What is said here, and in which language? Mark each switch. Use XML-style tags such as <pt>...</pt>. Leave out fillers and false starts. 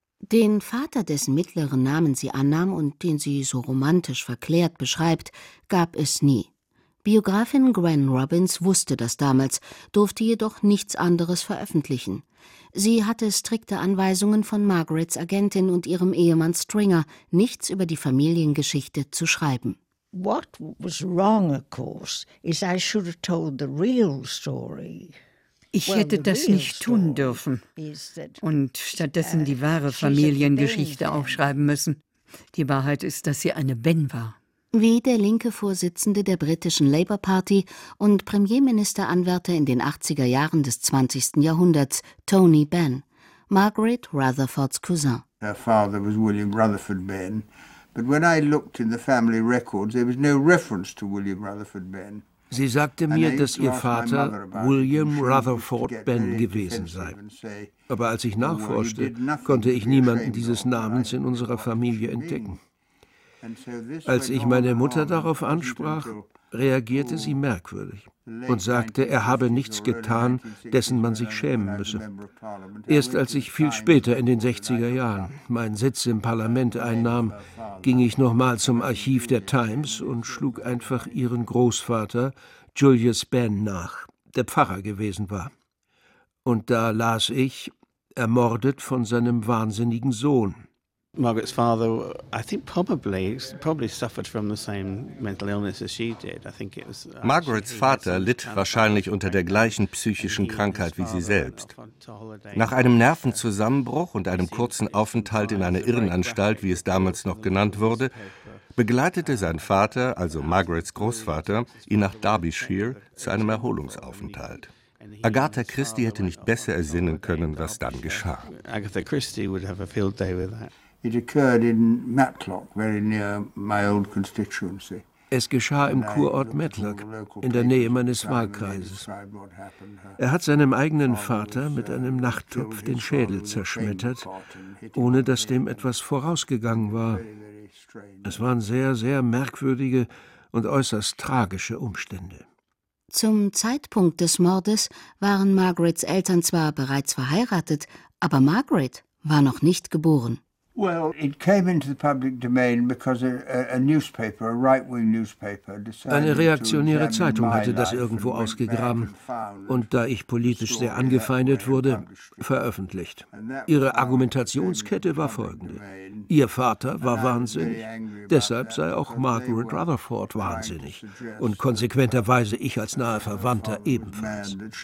<de>Den Vater, dessen mittleren Namen sie annahm und den sie so romantisch verklärt beschreibt, gab es nie. Biografin Gran Robbins wusste das damals, durfte jedoch nichts anderes veröffentlichen. Sie hatte strikte Anweisungen von Margarets Agentin und ihrem Ehemann Stringer, nichts über die Familiengeschichte zu schreiben.</de> <en>What was wrong, of course, is I should have told the real story.</en> <de>Ich hätte das nicht tun dürfen und stattdessen die wahre Familiengeschichte aufschreiben müssen. Die Wahrheit ist, dass sie eine Ben war. Wie der linke Vorsitzende der britischen Labour Party und Premierministeranwärter in den 80er Jahren des 20. Jahrhunderts, Tony Benn, Margaret Rutherfords Cousin.</de> <en>Her father was William Rutherford Benn, but when I looked in the family records, there was no reference to William Rutherford Benn.</en> <de>Sie sagte mir, dass ihr Vater William Rutherford Benn gewesen sei. Aber als ich nachforschte, konnte ich niemanden dieses Namens in unserer Familie entdecken. Als ich meine Mutter darauf ansprach, reagierte sie merkwürdig und sagte, er habe nichts getan, dessen man sich schämen müsse. Erst als ich viel später in den 60er Jahren meinen Sitz im Parlament einnahm, ging ich nochmal zum Archiv der Times und schlug einfach ihren Großvater Julius Benn nach, der Pfarrer gewesen war. Und da las ich, ermordet von seinem wahnsinnigen Sohn.</de> <en>Margaret's father, I think probably suffered from the same mental illness as she did. I think it was.</en> <de>Margaret's Vater litt wahrscheinlich unter der gleichen psychischen Krankheit wie sie selbst. Nach einem Nervenzusammenbruch und einem kurzen Aufenthalt in einer Irrenanstalt, wie es damals noch genannt wurde, begleitete sein Vater, also Margaret's Großvater, ihn nach Derbyshire zu einem Erholungsaufenthalt. Agatha Christie hätte nicht besser ersinnen können, was dann geschah.</de> <en>Agatha Christie would have a field day with that. It occurred in Matlock, very near my old constituency.</en> <de>Es geschah im Kurort Matlock, in der Nähe meines Wahlkreises. Er hat seinem eigenen Vater mit einem Nachttopf den Schädel zerschmettert, ohne dass dem etwas vorausgegangen war. Es waren sehr, sehr merkwürdige und äußerst tragische Umstände. Zum Zeitpunkt des Mordes waren Margarets Eltern zwar bereits verheiratet, aber Margaret war noch nicht geboren.</de> <en>Well, it came into the public domain because a newspaper, a right-wing newspaper, decided.</en> <de>Eine reaktionäre Zeitung hatte das irgendwo ausgegraben und da ich politisch sehr angefeindet wurde, veröffentlicht. Ihre Argumentationskette war folgende: Ihr Vater war wahnsinnig, deshalb sei auch Margaret Rutherford wahnsinnig und konsequenterweise ich als nahe Verwandter ebenfalls.</de>